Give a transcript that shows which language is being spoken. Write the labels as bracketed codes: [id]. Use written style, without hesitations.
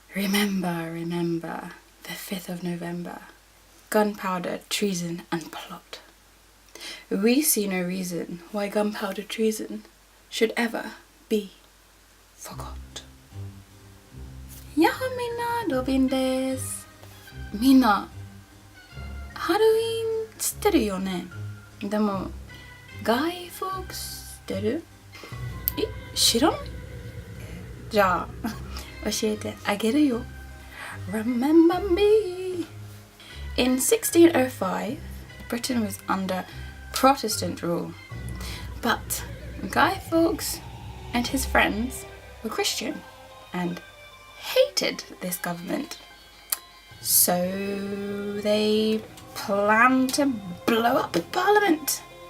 [en] Remember the 5th of November. Gunpowder, treason and plot. We see no reason why gunpowder treason should ever be forgot. [ja] やっほみんな、ロビンです。みんな、ハロウィン知ってるよね。でも、Guy Fawkes知ってる？知らない？じゃあ、教えてあげるよ。 [en] Remember me. In 1605, Britain was under Protestant rule, but Guy Fawkes and his friends were Christian and hated this government. So they planned to blow up Parliament.